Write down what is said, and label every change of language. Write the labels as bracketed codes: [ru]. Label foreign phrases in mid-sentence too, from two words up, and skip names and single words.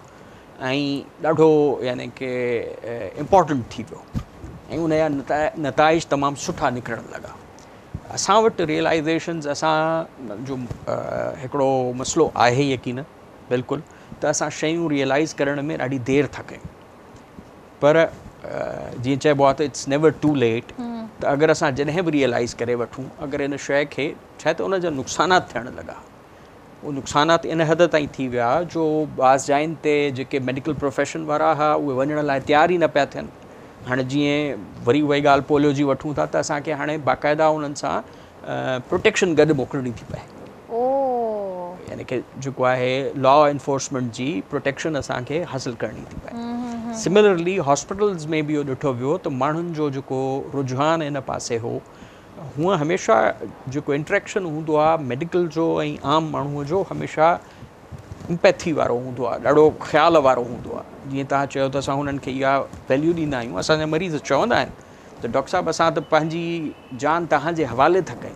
[sd] ऐं ॾाढो यानी कि इम्पॉर्टेंट थी वियो ऐं उन जा नताइज तमामु सुठा निकिरणु लॻा असां वटि रियलाइज़ेशन्स असांजो हिकिड़ो मसइलो आहे यकीन बिल्कुलु त असां शयूं रियलाइज़ करण में ॾाढी देरि था कयूं पर जीअं चइबो आहे त [en] It's never too late [sd] त अगरि असां जॾहिं बि रियलाइज़ करे वठूं अगरि इन शइ खे छा आहे त उन जा नुक़सानात थियणु लॻा उहे नुक़सानात इन हद ताईं थी विया जो बाज़ जाइनि ते जेके [en] medical profession [sd] वारा हुआ उहे वञण लाइ तयार ई न पिया थियनि हाणे जीअं वरी उहा ॻाल्हि पोलियो जी वठूं था त असांखे हाणे बाक़ाइदा उन्हनि सां प्रोटेक्शन गॾु मोकिलणी थी पए यानी कि जेको आहे [en] law enforcement [sd] जी प्रोटेक्शन असांखे हासिलु करणी थी पए [en] similarly hospitals [sd] में बि इहो ॾिठो वियो त माण्हुनि जो जेको रुझान इन पासे हो हूअं हमेशह जेको इंट्रैक्शन हूंदो आहे मेडिकल जो ऐं आम माण्हूअ जो हमेशह इम्पैथी वारो हूंदो आहे ॾाढो ख़्याल वारो हूंदो आहे जीअं तव्हां चयो त असां हुननि खे इहा वैल्यू ॾींदा आहियूं असांजा मरीज़ चवंदा आहिनि त डॉक्टर साहिबु असां त पंहिंजी जान तव्हांजे हवाले था कयूं